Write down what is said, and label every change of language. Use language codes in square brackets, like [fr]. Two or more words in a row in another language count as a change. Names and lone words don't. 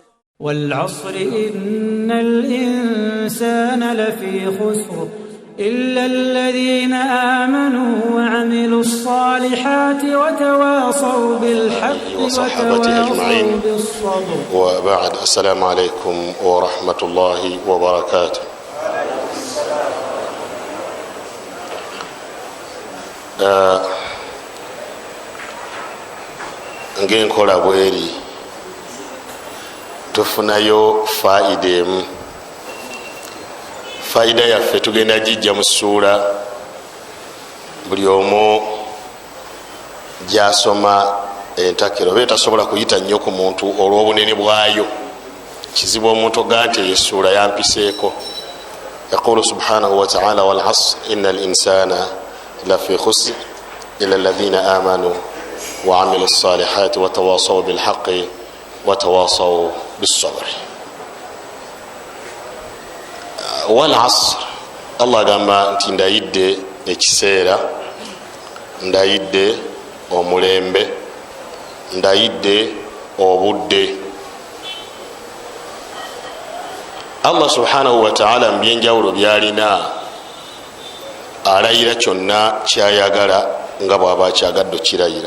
[ar] والعصر إن الإنسان لفي خسر إلا الذين آمنوا وعملوا الصالحات وتواصوا بالحق وتواصوا بالصبر. وبعد، السلام عليكم ورحمة الله وبركاته. [lg] ng'enkola bweri tufunayo faida emu. Faida yaffe tugenda gijja mu ssuula, buli omu gyasoma entakiro oba etasobola kuyita nnyo ku muntu olw'obunene bwayo. Kizibu omuntu oga nti eyo essuula yampiseeko. [ar] يقول سبحانه وتعالى والعصر إن الإنسان لفي خسر إلا الذين آمنوا وعملوا الصالحات وتواصوا بالحق وتواصوا بالصبر. والعصر, [lg] Allah gamba nti ndayidde ekiseera, ndayidde omulembe, ndayidde obudde. Allah [ar] سبحانه وتعالى [lg] mbyenjawulo byalina alayira kyonna kyayagala nga bw'aba akyagadde okirayira.